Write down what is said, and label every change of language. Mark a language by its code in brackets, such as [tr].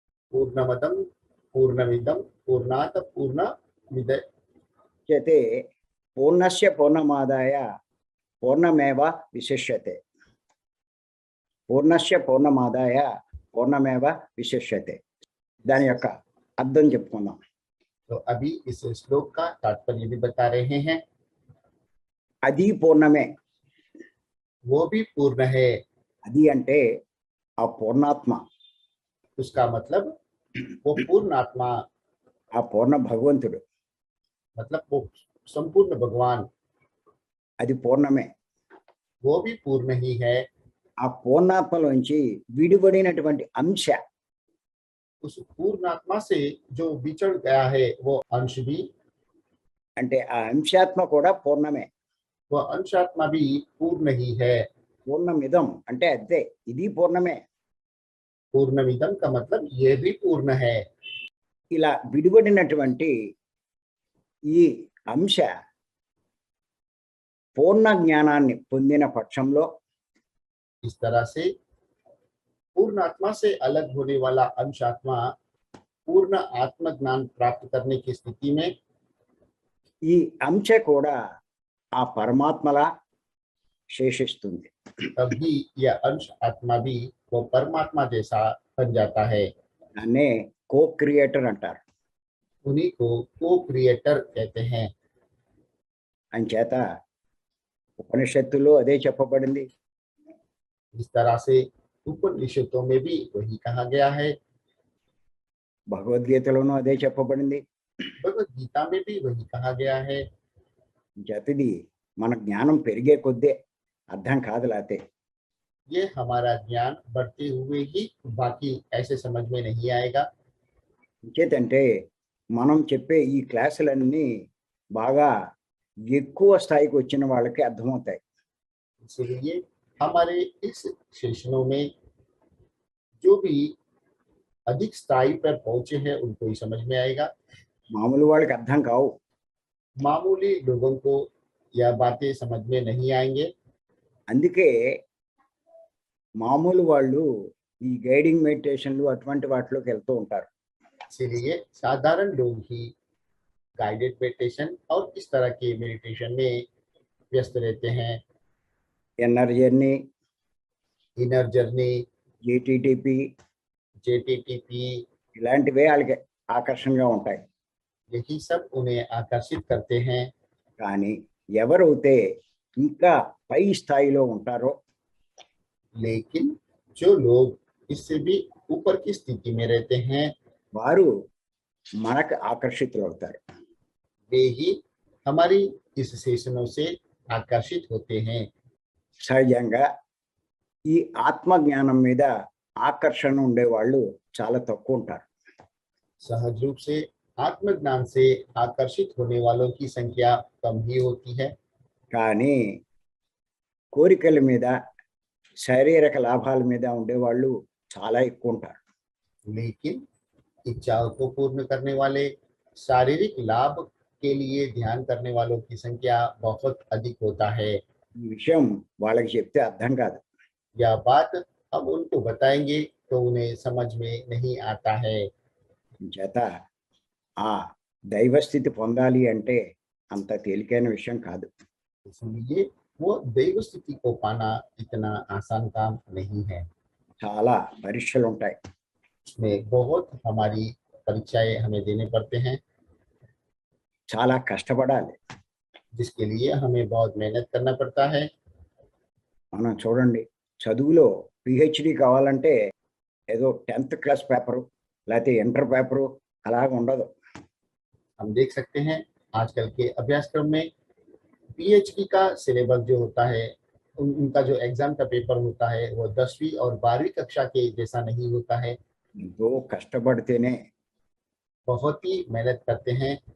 [sa] पूर्णमदम पूर्णमिदम पूर्णात पूर्णमिदच्यते చ్యతే పూర్ణస్య పూర్ణమాదాయ పూర్ణమేవ విశిష్యతే పూర్ణస్య పూర్ణమాదాయ పూర్ణమేవ విశిష్యతే. [te] దాని యొక్క అర్థం చెప్పుకుందాం. [hi] तो अभी इस श्लोक का तात्पर्य भी बता रहे हैं। [te] అది పూర్ణమే. [hi] वो भी पूर्ण है, [te] అది అంటే ఆ పూర్ణాత్మ, [hi] उसका मतलब वो पूर्ण आत्मा, [te] ఆ పూర్ణ భగవంతుడు. [hi] मतलब वो संपूर्ण भगवान, [te] అది పూర్ణమే. [hi] वो भी पूर्ण ही है। [te] ఆ పూర్ణాత్మలోంచి విడిపడినటువంటి అంశ, [hi] उस पूर्ण आत्मा से जो बिछड़ गया है वो अंश भी, [te] అంటే ఆ అంశాత్మ కూడా పూర్ణమే. [hi] वह अंशात्मा भी पूर्ण ही है। [te] పూర్ణమిదం అంటే అదే, ఇది పూర్ణమే. [hi] पूर्णमिदम का मतलब ये भी पूर्ण है। [te] ఇలా విడిపడినటువంటి ఈ అంశ పూర్ణ జ్ఞానాన్ని పొందిన పక్షంలో [hi] इस तरह से पूर्ण आत्मा से अलग होने वाला अंशात्मा पूर्ण आत्म ज्ञान प्राप्त करने की स्थिति में [te] ఈ అంశ కూడా ఆ పరమాత్మలా శేషిస్తుంది. [hi] तभी यह अंश आत्मा भी वो परमात्मा जैसा बन जाता है। [te] దాన్నే కో క్రియేటర్ అంటారు. [hi] उन्हीं को को क्रिएटर कहते हैं। [te] అంచేత ఉపనిషత్తులో అదే చెప్పబడింది. [hi] इस तरह से उपनिषदों में भी वही कहा गया है, [te] భగవద్గీతలోనూ అదే చెప్పబడింది. [hi] भगवद गीता में भी वही कहा गया है। [te] జతిది మన జ్ఞానం పెరిగే కొద్దే అర్థం కాదు, లేతే [hi] ये हमारा ज्ञान बढ़ते हुए ही बाकी ऐसे समझ में नहीं आएगा। [te] ఇంకేతంటే మనం చెప్పే ఈ క్లాసులన్నీ బాగా ఎక్కువ స్థాయికి వచ్చిన వాళ్ళకి అర్థమవుతాయి. [hi] इसलिए हमारे इस सेशनों में जो भी अधिक स्थाई पर पहुंचे हैं उनको ही समझ में आएगा। [te] మామూలు వాళ్ళకి అర్థం కావు. [hi] मामूली लोगों को यह बातें समझ में नहीं आएंगे। [te] అందుకే మామూలు వాళ్ళు ఈ గైడింగ్ మెడిటేషన్లు అటువంటి వాటిలోకి వెళ్తూ ఉంటారు. [hi] इसीलिए साधारण लोग ही गाइडेड मेडिटेशन और इस तरह के मेडिटेशन में व्यस्त रहते हैं। [en] inner journey, inner journey, GTTP JTTP, [te] ఇలాంటివే వాళ్ళకి ఆకర్షణగా ఉంటాయి. [hi] यही सब उन्हें आकर्षित करते हैं। [te] కానీ ఎవరైతే ఇంకా పై స్థాయిలో ఉంటారో [hi] लेकिन जो लोग इससे भी ऊपर की स्थिति में रहते हैं [te] వారు మనకు ఆకర్షితులు అవుతారు. [hi] वे ही हमारी इस सेशनों से आकर्षित होते हैं। [te] సహజంగా ఈ ఆత్మ జ్ఞానం మీద ఆకర్షణ ఉండేవాళ్ళు చాలా తక్కువ ఉంటారు. [hi] सहज रूप से आत्मज्ञान से आकर्षित होने वालों की संख्या कम ही होती है। [te] కానీ కోరికల మీద, శారీరక లాభాల మీద ఉండేవాళ్ళు చాలా ఎక్కువ ఉంటారు. [hi] लेकिन इच्छाओं को पूर्ण करने वाले, शारीरिक लाभ के लिए ध्यान करने वालों की संख्या बहुत अधिक होता है। [te] ఈ విషయం వాళ్ళకి చెప్తే అర్థం కాదు. [hi] यह बात हम उनको बताएंगे तो उन्हें समझ में नहीं आता है। [te] చేత ఆ దైవస్థితి పొందాలి అంటే అంత తేలికైన విషయం కాదు. [hi] इसलिए वो दैव स्थिति को पाना इतना आसान काम नहीं है। [te] చాలా పరీక్షలు ఉంటాయి. [hi] इसमें बहुत हमारी परीक्षाएं हमें देने पड़ते हैं, [te] చాలా కష్టపడాలి. [hi] जिसके लिए हमें बहुत मेहनत करना पड़ता है। [te] మనం చూడండి, చదువులో పిహెచ్డి కావాలంటే ఏదో 10th క్లాస్ పేపరు లేకపోతే ఇంటర్ పేపరు అలాగ ఉండదు. [hi] हम देख सकते हैं आजकल के अभ्यासक्रम में पीएचडी का सिलेबस जो होता है, उनका जो एग्जाम का पेपर होता है वो 10वीं और 12वीं कक्षा के जैसा नहीं होता है। [te] ఎంతో కష్టపడితేనే [hi] बहुत ही मेहनत करते हैं